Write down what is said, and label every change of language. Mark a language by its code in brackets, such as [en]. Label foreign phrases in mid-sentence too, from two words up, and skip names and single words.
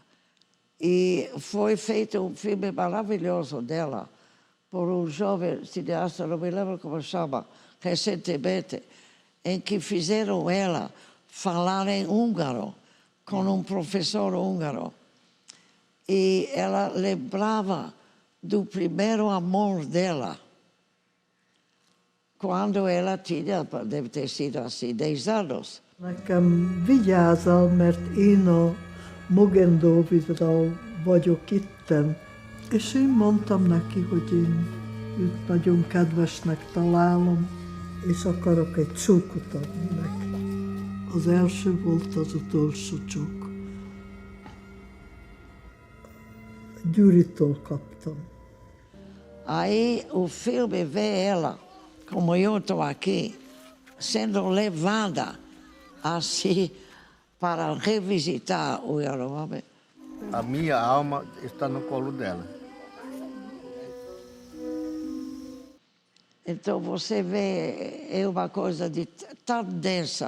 [pt] E foi feito um filme maravilhoso dela, por um jovem cineasta, não me lembro como chama, recentemente, em que fizeram ela falar em húngaro, com um professor húngaro. E ela lembrava do primeiro amor dela, quando ela tinha, deve ter sido assim, 10 anos. [hu] Nekem vigyázal, mert én a Mogendóvidral vagyok itten. És én mondtam neki, hogy én őt nagyon kedvesnek találom, és akarok egy csókot adni neki. Az első volt az utolsó csók. Gyuritól kaptam. [pt] Aí o filme vê ela, como eu estou aqui, sendo levada assim para revisitar o Yanomami. A minha alma está no colo dela. Então você vê, é uma coisa de tão densa.